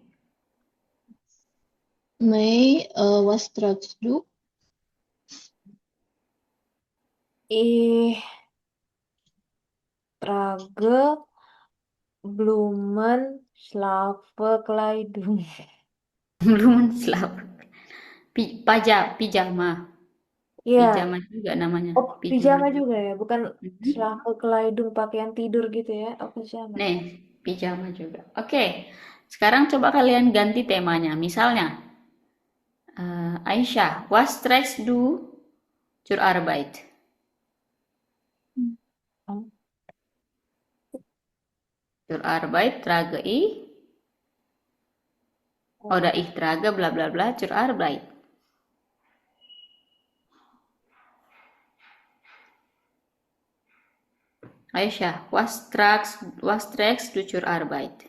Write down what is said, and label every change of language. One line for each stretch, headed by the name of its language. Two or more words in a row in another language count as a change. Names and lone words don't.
German: Mei, was trägst du? Ich trage Blumenschlafkleidung.
Indonesian: Belum selap. Pijama. Ya, Pijama juga namanya. oh pijama juga ya, bukan Schlafkleidung pakaian tidur gitu ya. Oh pijama. Nih, pijama juga. Oke, sekarang coba kalian ganti temanya. Misalnya, Aisyah,
German: was trägst du zur Arbeit? Zur Arbeit trage ich. Oder ich trage bla bla bla zur Arbeit. Aisyah, was trägst du zur Arbeit?